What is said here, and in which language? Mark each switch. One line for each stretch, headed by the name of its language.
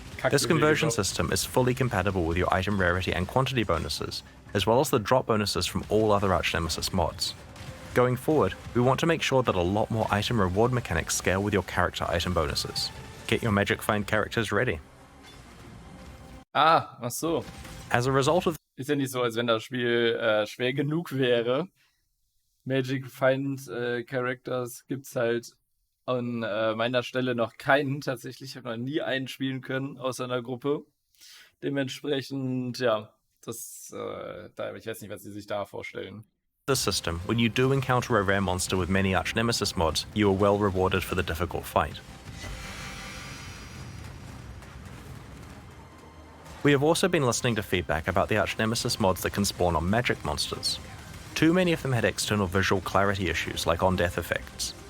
English: This conversion system is fully compatible with your item rarity and quantity bonuses, as well as the drop bonuses from all other Arch-Nemesis mods. Going forward, we want to make sure that a lot more item reward mechanics scale with your character item bonuses. Get your Magic Find characters ready.
German: Ah, ach so.
English: As a result of
German: Ist ja nicht so, als wenn das Spiel schwer genug wäre. Magic Find Characters gibt's halt an meiner Stelle noch keinen. Tatsächlich habe ich noch nie einen spielen können aus einer Gruppe. Dementsprechend, ja, das, ich weiß nicht, was sie sich da vorstellen.
English: the system, when you do encounter a rare monster with many Arch-Nemesis mods, you are well rewarded for the difficult fight. We have also been listening to feedback about the Arch-Nemesis mods that can spawn on magic monsters. Too many of them had external visual clarity issues like on-death effects.